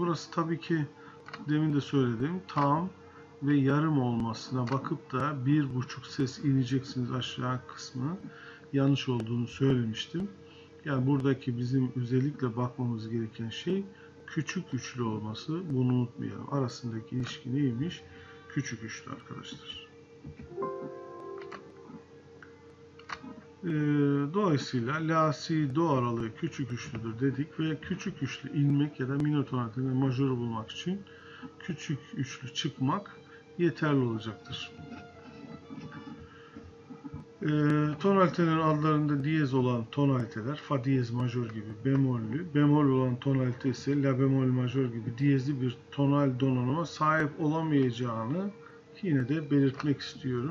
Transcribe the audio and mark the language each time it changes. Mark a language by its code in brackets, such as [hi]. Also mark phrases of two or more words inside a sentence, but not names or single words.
[tr] Burası tabii ki demin de söylediğim tam ve yarım olmasına bakıp da 1,5 ses ineceksiniz aşağı kısmı yanlış olduğunu söylemiştim. Yani buradaki bizim özellikle bakmamız gereken şey küçük üçlü olması. Bunu unutmayalım. Arasındaki ilişki neymiş? Küçük üçlü arkadaşlar. Dolayısıyla la, si, do aralığı küçük üçlüdür dedik ve küçük üçlü inmek ya da minor tonalitede majörü bulmak için küçük üçlü çıkmak yeterli olacaktır. Tonalitelerin adlarında diyez olan tonaliteler, fa diyez majör gibi bemollü, bemol olan tonalite ise la bemol majör gibi diyezli bir tonal donanıma sahip olamayacağını yine de belirtmek istiyorum.